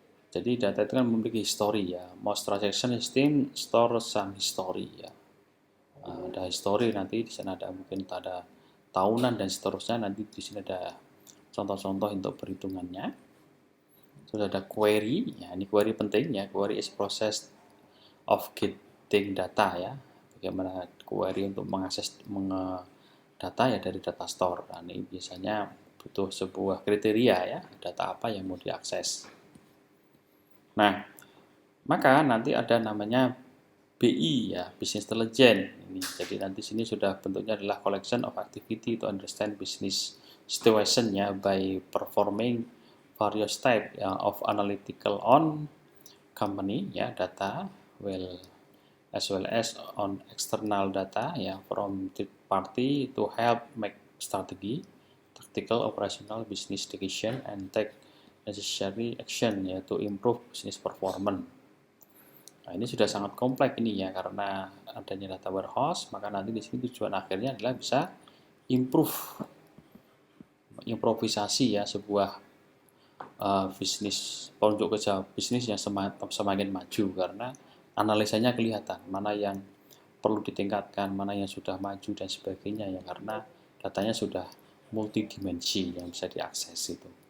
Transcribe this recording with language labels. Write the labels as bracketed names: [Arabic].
[Indonesian] Jadi data itu kan memiliki history ya. [English] Most transaction system store some history [Indonesian] ya. Ada history, nanti di sana ada mungkin ada tahunan dan seterusnya. Nanti di sini ada contoh-contoh untuk perhitungannya. Sudah ada query, ya ini query penting ya. [English] Query is process of getting data ya. [Indonesian] Bagaimana query untuk mengakses data ya dari data store. Nah, ini biasanya butuh sebuah kriteria ya, data apa yang mau diakses. Nah, maka nanti ada namanya BI ya, Business Intelligence ini. Jadi nanti sini sudah bentuknya adalah [English] collection of activity to understand business situation ya, by performing various type ya, of analytical on company ya, data as well as on external data ya, from third party to help make strategy, tactical, operational, business decision and take necessary action ya to improve business performance. [Indonesian] Nah, ini sudah sangat kompleks ini ya, karena adanya data warehouse, maka nanti di sini tujuan akhirnya adalah bisa improvisasi ya sebuah bisnis, untuk kerja bisnis yang semakin maju, karena analisanya kelihatan mana yang perlu ditingkatkan, mana yang sudah maju dan sebagainya ya, karena datanya sudah multidimensi yang bisa diakses itu.